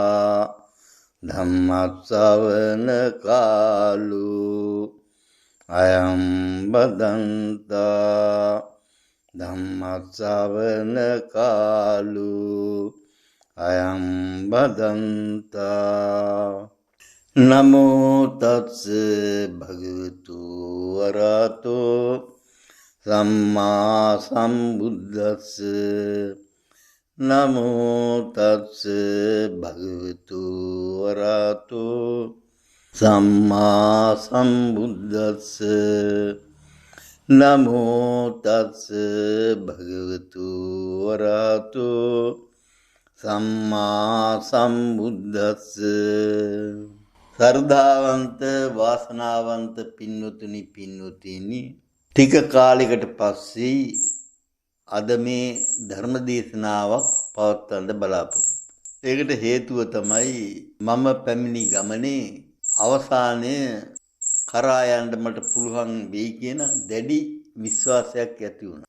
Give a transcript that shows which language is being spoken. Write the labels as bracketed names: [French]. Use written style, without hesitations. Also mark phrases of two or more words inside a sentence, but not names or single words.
[Pali] धम्मश्रवण कालो अयं बदन्ता धम्मश्रवण कालो अयं बदन्ता नमो तस्स भगवतो अरहतो सम्मा सम्बुद्धस्स नमो तस्स भगवतो अरहतो सम्मा सम्बुद्धस्स नमो तस्स भगवतो अरहतो सम्मा सम्बुद्धस्स श्रद्धावंत वासनावंत [Sinhala] පින්වතුනි පින්වතිනි ටික කාලයකට පස්සේ අද මේ ධර්ම දේශනාවක් පවත්වන්න බලාපොරොත්තු. ඒකට හේතුව තමයි මම පැමිණි ගමනේ අවසානයේ කරා යන්න මට පුළුවන් වෙයි කියන දැඩි විශ්වාසයක් ඇති වුණා.